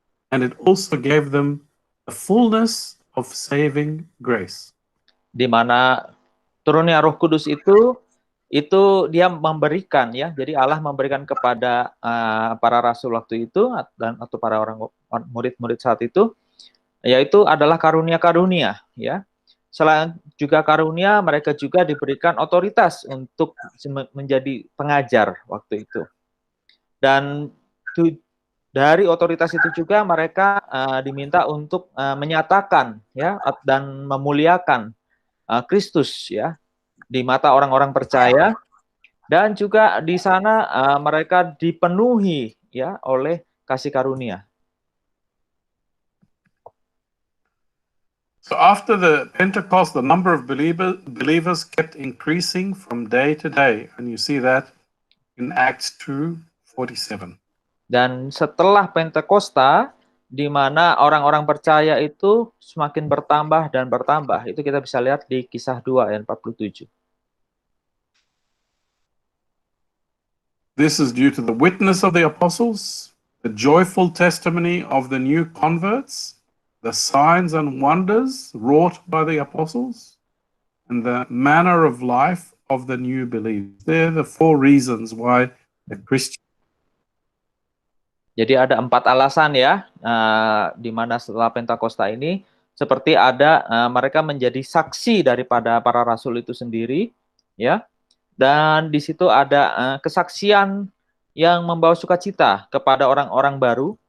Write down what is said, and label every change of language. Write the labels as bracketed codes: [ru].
[en] And it also gave them the fullness of saving grace. [id] Di mana turunnya Roh Kudus itu dia memberikan ya. Jadi Allah memberikan kepada para rasul waktu itu dan atau para murid-murid saat itu, yaitu adalah karunia-karunia ya. Selain juga karunia, mereka juga diberikan otoritas untuk menjadi pengajar waktu itu. Dan dari otoritas itu juga mereka diminta untuk menyatakan ya dan memuliakan Kristus ya di mata orang-orang percaya, dan juga di sana mereka dipenuhi ya oleh kasih karunia. [en] So after the Pentecost, the number of believers kept increasing from day to day, and you see that in Acts 2:47. [id] Dan setelah Pentakosta, di mana orang-orang percaya itu semakin bertambah dan bertambah, itu kita bisa lihat di Kisah 2 ayat 47. [en] This is due to the witness of the apostles, the joyful testimony of the new converts, the signs and wonders wrought by the apostles, and the manner of life of the new believers. They're the 4 reasons why the Christian. [id] Jadi ada 4 alasan ya, di mana setelah Pentakosta ini seperti ada mereka menjadi saksi daripada para rasul itu sendiri, ya. Dan di situ ada kesaksian yang membawa sukacita kepada orang-orang baru.